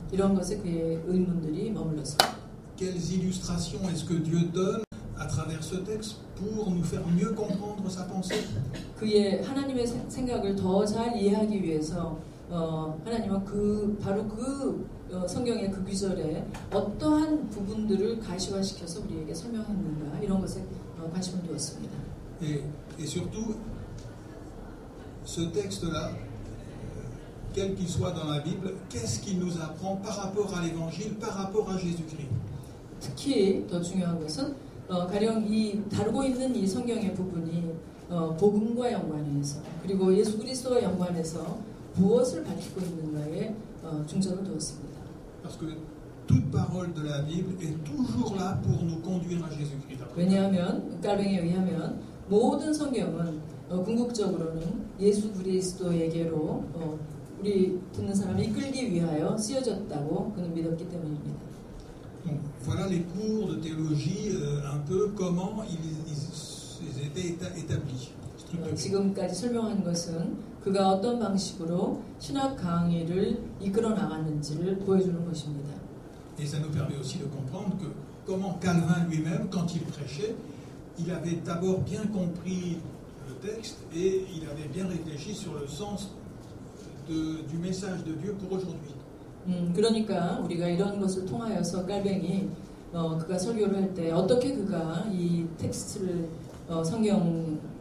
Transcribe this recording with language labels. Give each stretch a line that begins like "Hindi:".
Korean: 이런 것에 그의 의문들이 머물렀습니다.
French: Quelles illustrations est-ce que Dieu donne à travers ce texte pour nous faire mieux comprendre sa pensée?
Korean: 그의 하나님의 생각을 더 잘 이해하기 위해서 하나님은 바로 성경의 그 구절에 어떠한 부분들을 가시화시켜서 우리에게 설명했는가 이런 것에 관심을 두었습니다.
French: Et surtout, ce texte-là, quel qu'il soit dans la Bible, qu'est-ce qu'il nous apprend par rapport à l'Évangile, par rapport à Jésus-Christ?
Korean: 특히 더 중요한 것은 가령 다루고 있는 이 성경의 부분이 복음과 연관해서 그리고 예수 그리스도와 연관해서 무엇을 밝히고 있는가에 중점을 두었습니다.
French: Parce que toute parole de la Bible est toujours là pour nous conduire à Jésus-Christ.
Korean: 왜냐하면 깔뱅이에 의하면 모든 성경은 궁극적으로는 예수 그리스도에게로 우리 듣는 사람을 이끌기 위하여 쓰여졌다고 그는 믿었기 때문입니다.
French: Donc, voilà les cours de théologie, un peu comment ils étaient établis.
Korean: 지금까지 설명한 것은 그가 어떤 방식으로 신학 강의를 이끌어 나갔는지를 보여주는 것입니다.
French: Et ça nous permet aussi de comprendre que comment Calvin lui-même, quand il prêchait, il avait d'abord bien compris le texte et il avait bien réfléchi sur le sens du message de Dieu pour aujourd'hui.
Korean: 그러니까 우리가 이런 것을 통하여서 그가 설교를 할 때 어떻게 그가 이 텍스트를 성경